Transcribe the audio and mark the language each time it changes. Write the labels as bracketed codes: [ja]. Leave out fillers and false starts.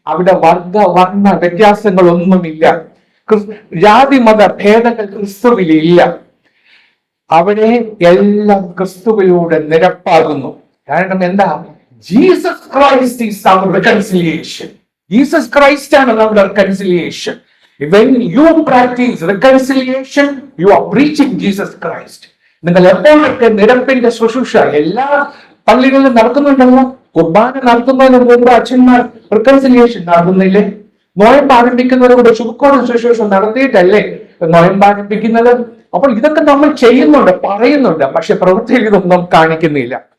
[ml] അവിടെ വർണ്ണ വ്യത്യാസങ്ങളൊന്നുമില്ല. ജാതി മത ഭേദങ്ങൾ ക്രിസ്തുവിലില്ല. അവിടെ എല്ലാം ക്രിസ്തുവിലൂടെ നിരപ്പാകുന്നു. കാരണം എന്താ? [en] Jesus Christ is our reconciliation. [ml] Jesus Christ ആണ് നമ്മുടെ reconciliation. [en] When you practice reconciliation, you are preaching Jesus Christ. [ml] നിങ്ങൾ എപ്പോഴൊക്കെ നിരപ്പിന്റെ ശുശ്രൂഷ എല്ലാ പള്ളികളിലും നടക്കുന്നുണ്ടല്ലോ. കുർബാന നടത്തുന്നതിന് മുമ്പ് അച്ഛന്മാർ റിക്കൺസിലിയേഷൻ നടത്തുന്നില്ലേ? നോയമ്പ് ആരംഭിക്കുന്നവരോട് ശുഭക്കോട് ശുശ്രൂഷ നടത്തിയിട്ടല്ലേ നോയമ്പ് ആരംഭിക്കുന്നത്? അപ്പോൾ ഇതൊക്കെ നമ്മൾ ചെയ്യുന്നുണ്ട്, പറയുന്നുണ്ട്, പക്ഷെ പ്രവൃത്തിയിൽ ഇതൊന്നും കാണിക്കുന്നില്ല.